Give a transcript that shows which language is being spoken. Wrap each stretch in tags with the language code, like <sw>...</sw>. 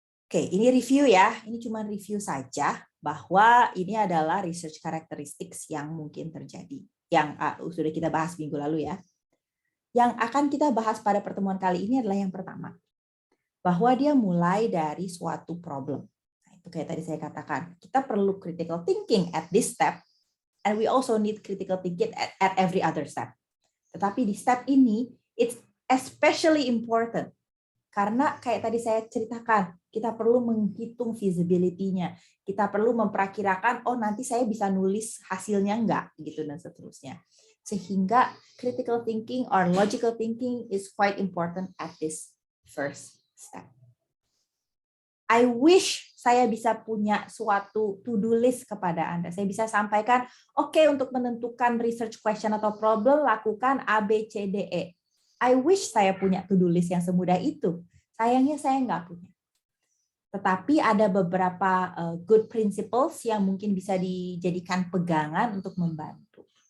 <id>Oke, ini review ya. Ini cuma review saja bahwa ini adalah research characteristics yang mungkin terjadi. Yang sudah kita bahas minggu lalu ya. Yang akan kita bahas pada pertemuan kali ini adalah yang pertama. Bahwa dia mulai dari suatu problem.</id> <en>Nah, itu kayak tadi saya katakan.</en> <id>Kita perlu</id> <en>critical thinking at this step. And we also need critical thinking at every other step.</en> <id>Tetapi di step ini,</id> <en>it's especially important.</en> <id>Karena kayak tadi saya ceritakan, kita perlu menghitung feasibility-nya. Kita perlu memperkirakan, oh nanti saya bisa nulis hasilnya enggak, gitu dan seterusnya. Sehingga</id> <en>critical thinking or logical thinking is quite important at this first step. I wish</en> <id>saya bisa punya suatu to-do list kepada Anda. Saya bisa sampaikan, oke, untuk menentukan research question atau problem, lakukan A, B, C, D, E.</id> <en>I wish</en> <id>saya punya to-do list yang semudah itu. Sayangnya saya nggak punya. Tetapi ada beberapa good principles yang mungkin bisa dijadikan pegangan untuk membantu.</id>